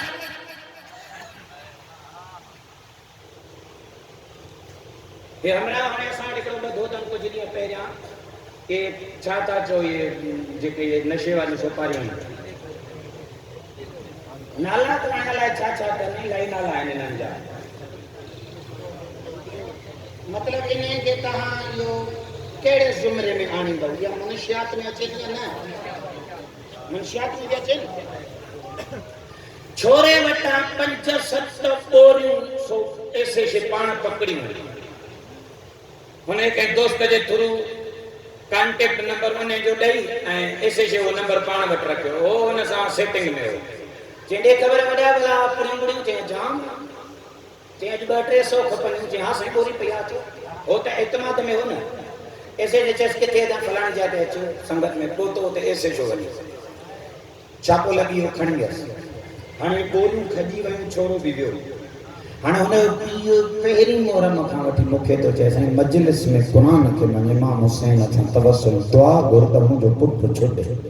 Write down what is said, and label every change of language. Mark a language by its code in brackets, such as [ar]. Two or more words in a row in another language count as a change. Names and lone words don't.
[sd] हे हमरा हाणे असां वटि हिकिड़ो ॿधो अथनि कुझु ॾींहं पहिरियां के छा था चओ इहे जेके इहे नशे वारियूं सोपारियूं आहिनि नाला त हाणे अलाए छा छा अथनि इलाही नाला आहिनि हिननि जा मतिलबु इन खे तव्हां इहो कहिड़े ज़ुमरे में आणींदव या मनुष्यात में अचे थी या न मनुष्यात में बि अचे न छोरे वटां 5-7 ॿोरियूं ऐसे से पाण पकड़ियूं हुन कंहिं दोस्त जे [en] through contact number [sd] उन जो ॾेई ऐं ऐसे से उहो नंबर पाण वटि रखियो हो हुन सां सेटिंग में हो चई ख़बर वॾा भला पुड़ियूं पुड़ियूं चई जाम चई अॼु 200-300 खपनि चई हा साईं ॿोरी पई आहे अचो हो त एतमाद में हो न ऐसे जे चयसि किथे था फलाणी जाइ ते अचो संगत में पहुतो हुते ऐसे जो वञी छापो लॻी हो खणी वियसि हाणे ॿोरियूं खॼी वियूं छोरो बि वियो हाणे हुन जो पहिरीं मोहरम खां वठी मूंखे थो चए साईं मजलिस में क़ुर खे मञे इमाम हुसैन खां तवसुल दुआ घुर त मुंहिंजो पुटु छुटे